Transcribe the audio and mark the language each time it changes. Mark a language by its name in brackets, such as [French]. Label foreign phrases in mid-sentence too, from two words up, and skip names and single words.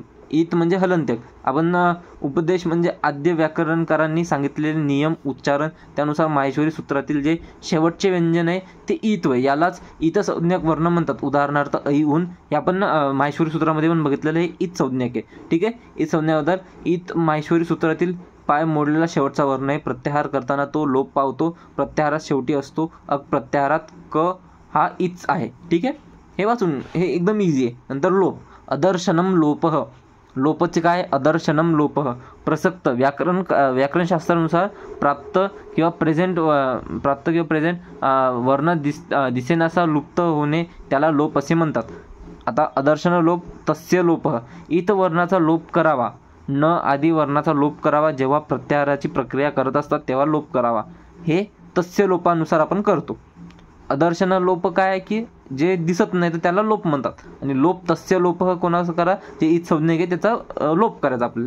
[Marathi] इत म्हणजे हलंत्यक. आपण उपदेश म्हणजे आद्य व्याकरणकारांनी सांगितलेले नियम उच्चारण त्यानुसार माहेश्वरी सूत्रातील जे शेवटचे व्यंजन आहे ते ईत्व, यालाच इतसंज्ञक वर्ण म्हणतात. उदाहरणार्थ ऐ ऊन हे आपण माहेश्वरी सूत्रामध्ये पण बघितलेलं हे इत संज्ञक आहे. ठीक आहे, इत संज्ञाबद्दल इत माहेश्वरी सूत्रातील पाय मोडलेला शेवटचा वर्ण आहे. प्रत्याहार करताना तो लोप पावतो, प्रत्याहारात शेवटी असतो. प्रत्याहारात क हा इच आहे. ठीक आहे, हे वाचून हे एकदम इझी आहे. नंतर लोप, [Sanskrit] अदर्शनम लोपः. [Marathi] लोपचे काय, [Sanskrit] अदर्शनम लोपः. [Marathi] प्रसक्त व्याकरणशास्त्रानुसार प्राप्त किंवा प्रेझेंट वर्ण दिसेनासा लुप्त होणे त्याला लोप असे म्हणतात. आता अदर्शन लोप, [Sanskrit] तस्य लोपः. [Marathi] इत वर्णाचा लोप करावा, न आदी वर्णाचा लोप करावा. जेव्हा प्रत्याहाराची प्रक्रिया करत असतात तेव्हा लोप करावा. हे तस्य लोपानुसार आपण करतो. अदर्शन लोप काय आहे की जे दिसत नाही तर त्याला लोप म्हणतात. आणि लोप तस्य लोप कोणाचं करा, जे इत संज्ञक आहे त्याचा लोप करायचा आपल्याला.